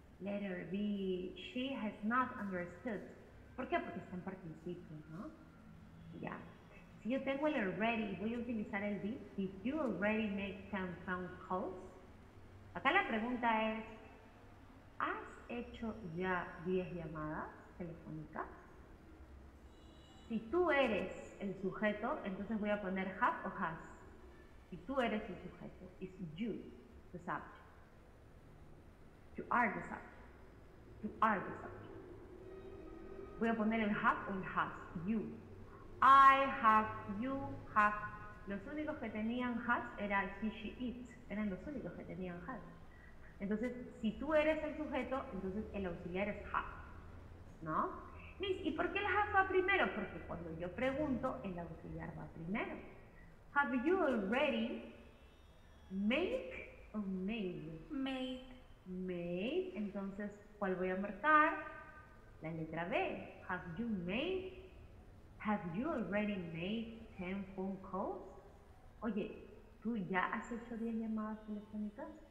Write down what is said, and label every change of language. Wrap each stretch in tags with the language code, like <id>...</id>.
<en>Letter B, she has not understood.</en> <es>¿Por qué? Porque está en participio, ¿no? Ya. Si yo tengo el already, voy a utilizar el did.</es> <en>Did you already make 10 phone calls?</en> <es>Acá la pregunta es, ¿has hecho ya 10 llamadas telefónicas? Si tú eres el sujeto, entonces voy a poner have o has. Si tú eres el sujeto,</es> <en>it's you, the subject. You are the subject. You are the subject.</en> <es>Voy a poner el have o el has.</es> <en>You. I have, you have.</en> <es>Los únicos que tenían has era he, she, it. Eran los únicos que tenían has. Entonces, si tú eres el sujeto, entonces el auxiliar es have. ¿No? Miss, ¿y por qué el have va primero? Porque cuando yo pregunto, el auxiliar va primero.</es> <en>Have you already make o made? Made. Made.</en> <es>Entonces, ¿cuál voy a marcar? La letra B.</es> <en>Have you made? Have you already made 10 phone calls?</en> <es>Oye, ¿tú ya has hecho 10 llamadas telefónicas?</es>